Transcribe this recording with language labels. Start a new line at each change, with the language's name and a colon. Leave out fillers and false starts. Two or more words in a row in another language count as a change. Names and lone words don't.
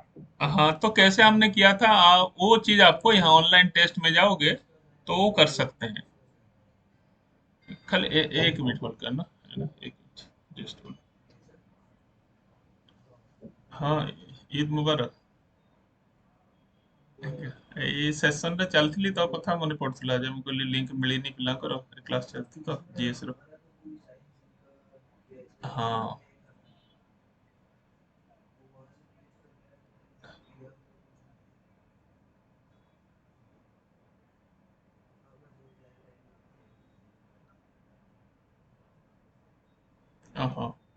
Hindi: हाँ, तो कैसे हमने किया था, वो चीज आपको यहाँ
English: online test
Hindi: में जाओगे तो वो कर सकते हैं। खाली एक मिनट होल्ड करना, है ना, एक मिनट
English: just hold.
Hindi: हाँ,
Arabic: عيد مبارك.
Odia: ଏଇ ସେସନରେ ଚାଲିଥିଲି ତ କଥା ମନେ ପଡୁଥିଲା ଯେ ମୁଁ କହିଲି ଲିଙ୍କ ମିଳିନି ପିଲାଙ୍କର କ୍ଲାସ ଚାଲିଛି ତ ଜିଏସ୍ ର। ହଁ। ଓହୋ।